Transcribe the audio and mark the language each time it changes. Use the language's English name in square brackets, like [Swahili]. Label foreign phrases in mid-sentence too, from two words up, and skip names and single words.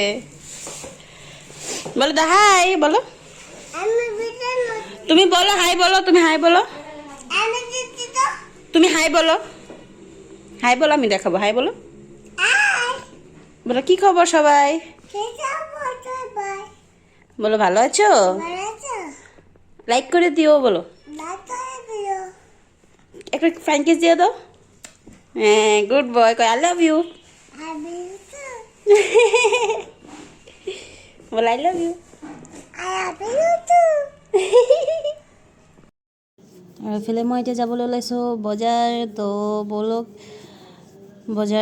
[Bangla] বলো দা হাই বলো তুমি বলো হাই বলো তুমি হাই বলো তুমি হাই বলো আমি দেখাবো হাই বলো বলো কি খবর সবাই বলো ভালো আছো লাইক করে দিও বলো একটা [English] flying kiss [Bangla] দিয়ে দাও হ্যাঁ [English] good boy [Bangla] কয় [English] I love you [Assamese] বলো [English] I love you [Assamese] আৰু এইফালে মই এতিয়া যাবলৈ ওলাইছোঁ বজাৰ তো বলক বজাৰ